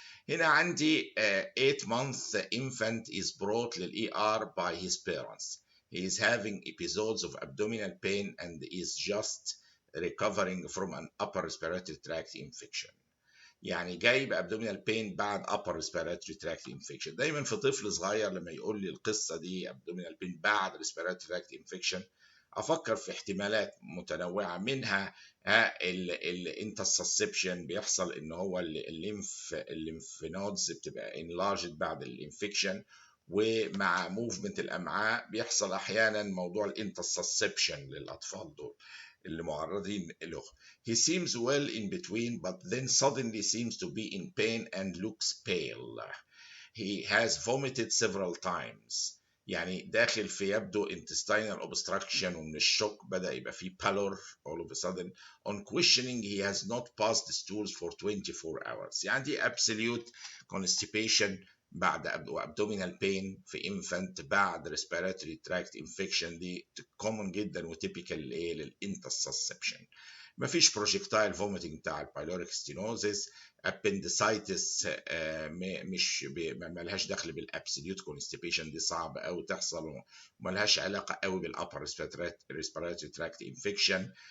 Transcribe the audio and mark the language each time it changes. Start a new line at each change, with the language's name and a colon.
Arabic: هنا عندي
English: 8-month infant is brought للاي ار by his parents. He is having episodes of abdominal pain and is just recovering from an upper respiratory tract infection.
Arabic: يعني جاي بابدومينال بين بعد
English: upper respiratory tract infection.
Arabic: دايما في طفل صغير لما يقول لي القصه دي ابدومينال بين بعد
English: respiratory tract infection
Arabic: افكر في احتمالات متنوعه، منها الانترسبشن بيحصل ان هو الليمف نودز بتبقى انلارجد بعد الانفكشن، ومع موفمنت الامعاء بيحصل احيانا موضوع الانترسبشن للاطفال دول اللي معرضين له.
English: He seems well in between but then suddenly seems to be in pain and looks pale. He has vomited several times.
Arabic: يعني داخل في يبدو
English: intestinal obstruction،
Arabic: ومن الشوك بدأ يبقى فيه
English: pallor all of a sudden. On questioning he has not passed stools for 24 hours.
Arabic: يعني دي
English: absolute constipation
Arabic: بعد
English: abdominal pain
Arabic: في infant بعد
English: respiratory tract infection،
Arabic: دي common جدا وتيبيكال للانترسبشن. مفيش بروجكتايل فوميتنج بتاع البايلوريك ستينوزيس. ابندسايتس مش ملهاش دخل بالابسوليوت كونستيبيشن، دي صعب قوي تحصل وملهاش علاقه قوي بالابر ريسبيراتوري تراكت انفكشن.